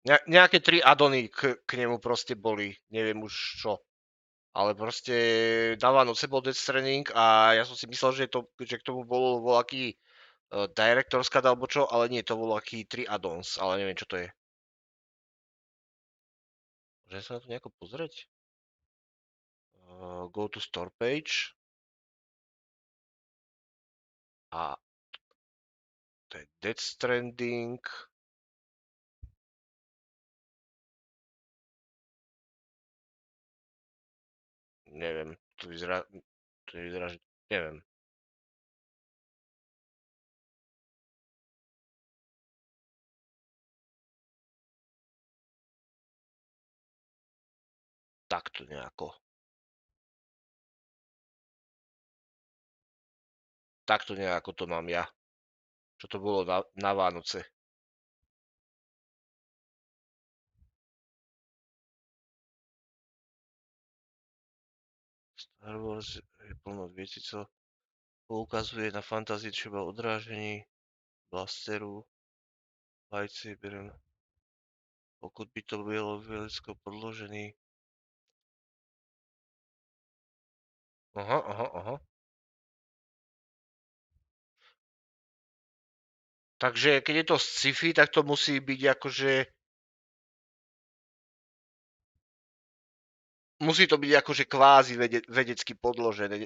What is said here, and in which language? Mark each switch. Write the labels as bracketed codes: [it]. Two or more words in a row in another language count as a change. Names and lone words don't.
[sk] Nejaké 3 addony k nemu proste boli, neviem už čo. Ale proste na Vánoce bol Death Stranding a ja som si myslel, že k tomu bol voľaký [en] director's cut [sk] alebo čo, ale nie, to bol aký 3 addons, ale neviem čo to je. Môžem sa na to nejako pozrieť? [en] Go to store page. [sk] A to je Death Stranding. Neviem, to vyzerá, že neviem. Takto nejako. Takto nejako to mám ja. Čo to bolo na Vánoce. [cs] Star Wars je plno vecí, co poukazuje na fantázii třeba odrážení blasteru, lightsaberu. Pokud by to bylo vělecko podložený. Aha. [sk] Takže keď je to sci-fi, tak to musí byť akože... Musí to byť akože kvázi vedecky podložené.